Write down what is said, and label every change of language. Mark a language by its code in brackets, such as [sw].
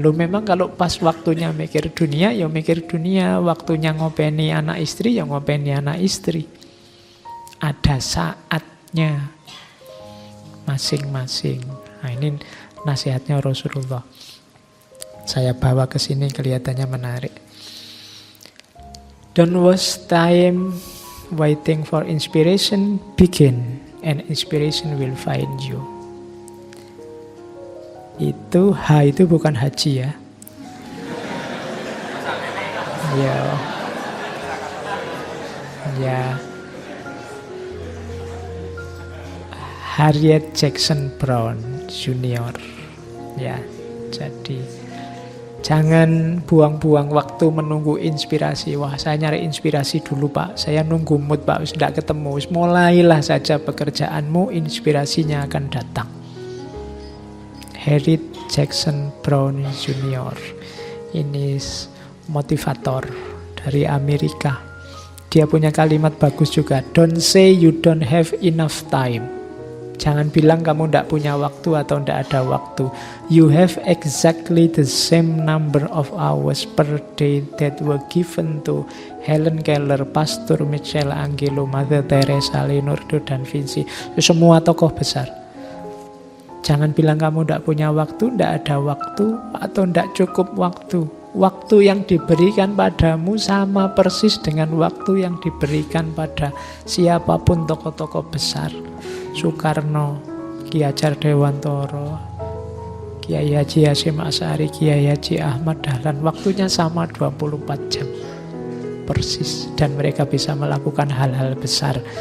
[id] Loh memang kalau pas waktunya mikir dunia, ya mikir dunia. Waktunya ngopeni anak istri, ya ngopeni anak istri. Ada saatnya masing-masing. Nah ini nasihatnya Rasulullah. Saya bawa ke sini kelihatannya menarik. [en] Don't waste time waiting for inspiration, begin. And inspiration will find you. [id] Itu H itu bukan haji ya. Ya. Harriet Jackson Brown Junior. Ya, jadi jangan buang-buang waktu menunggu inspirasi. Wah, saya nyari inspirasi dulu Pak, saya nunggu mood Pak, sudah ketemu. Mulailah saja pekerjaanmu, inspirasinya akan datang. Harriet Jackson Brown Junior. Ini motivator dari Amerika. Dia punya kalimat bagus juga. [en] Don't say you don't have enough time. [id] Jangan bilang kamu tidak punya waktu atau tidak ada waktu. [en] You have exactly the same number of hours per day that were given to Helen Keller, Pastor Michelangelo, Mother Teresa, Leonardo da Vinci. [id] Semua tokoh besar. Jangan bilang kamu tidak punya waktu, tidak ada waktu, atau tidak cukup waktu. Waktu yang diberikan padamu sama persis dengan waktu yang diberikan pada siapapun tokoh-tokoh besar. Soekarno, Ki Hajar Dewantoro, Kiai Haji Hasyim Asy'ari, Kiai Haji Ahmad Dahlan, waktunya sama 24 jam persis, dan mereka bisa melakukan hal-hal besar.